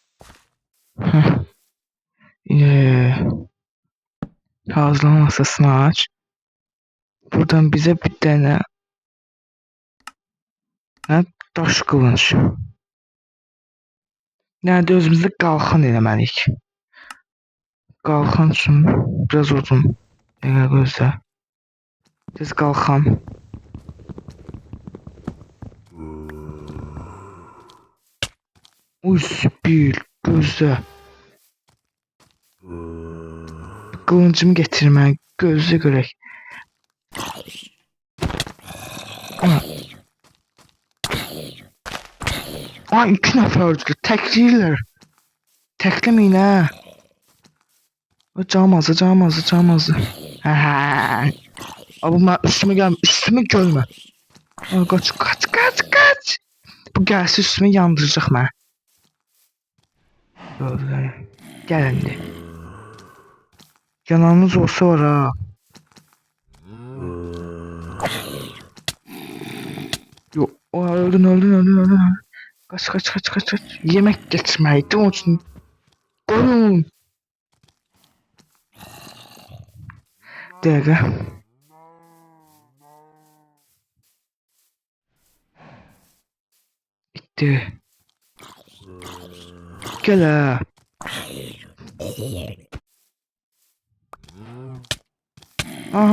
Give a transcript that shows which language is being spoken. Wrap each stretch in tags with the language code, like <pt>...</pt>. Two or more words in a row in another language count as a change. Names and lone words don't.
<tr>Hazırlama masasını aç. Buradan bize bir tane daş kılınç.</tr> <az>Nerede özümüzde qalxan eləməliyik. Qalxan üçün biraz uzun. Gözlə. Tez qalxan. Uy, bir gözlə. Qılıncımı getirmək. Gözlə görək. Ay, 2 nəfər öldürür. Təkləyirlər. Təkləməyin hə. O camazı, camazı, camazı. Hə. Abi mən üstümə gəlmə, üstümə görmə.</az> <tr>Aa, kaç, kaç, kaç, kaç.</tr> <az>Bu gəlsə üstümə yandıracaq mən. Böyle. Gel indi. Yanağınız olsa var ha.</az> <tr>Yok. Aa, öldün, öldün, öldün, öldün. Kaç, kaç, kaç, kaç, kaç. Yemek getirmeydi onun için. Koyun.</tr> <az>Dəqiqə. İtdi. Gəl hə. Aha.</az>